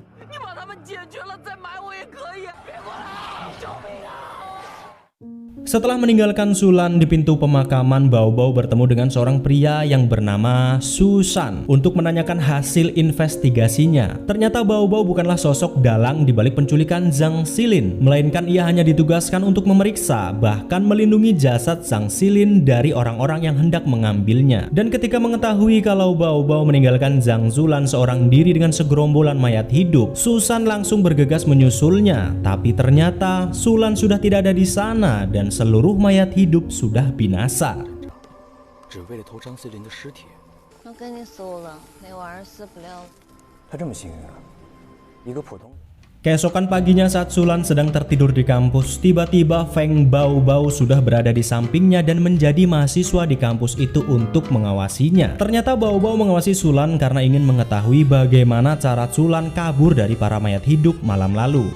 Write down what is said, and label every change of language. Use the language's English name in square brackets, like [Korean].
[Chinese] 你把他们解决了再买我也可以，别过来！救命啊！ [Indonesian] Setelah meninggalkan Sulan di pintu pemakaman, Bao Bao bertemu dengan seorang pria yang bernama Susan untuk menanyakan hasil investigasinya. Ternyata Bao Bao bukanlah sosok dalang di balik penculikan Zhang Xilin, melainkan ia hanya ditugaskan untuk memeriksa bahkan melindungi jasad Zhang Xilin dari orang-orang yang hendak mengambilnya. Dan ketika mengetahui kalau Bao Bao meninggalkan Zhang Zulan seorang diri dengan segerombolan mayat hidup, Susan langsung bergegas menyusulnya. Tapi ternyata Sulan sudah tidak ada di sana dan seluruh mayat hidup sudah binasa. [Chinese] 只为了偷张思林的尸体。都跟你搜了，那玩意儿撕不了。他这么幸运啊，一个普通人。 [Indonesian] Keesokan paginya saat Sulan sedang tertidur di kampus, tiba-tiba Feng Bao Bao sudah berada di sampingnya dan menjadi mahasiswa di kampus itu untuk mengawasinya. Ternyata Bao Bao mengawasi Sulan karena ingin mengetahui bagaimana cara Sulan kabur dari para mayat hidup malam lalu.